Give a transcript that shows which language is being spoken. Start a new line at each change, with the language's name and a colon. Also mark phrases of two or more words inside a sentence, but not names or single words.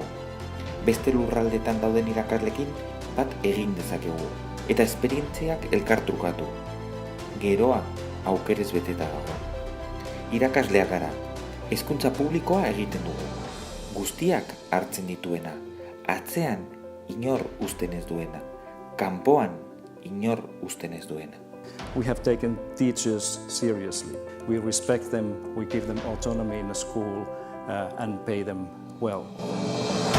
Basque: Beste lurraldetan dauden irakaslekin bat egin dezakegu, eta esperientziak elkartrukatu. Geroa aukerez beteta dago. Irakasleak gara, hezkuntza publikoa egiten dugu. Guztiak hartzen dituena, atzean inor uzten ez duena, kanpoan inor uzten ez duena.
English: We have taken teachers seriously. We respect them, we give them autonomy in the school and pay them well.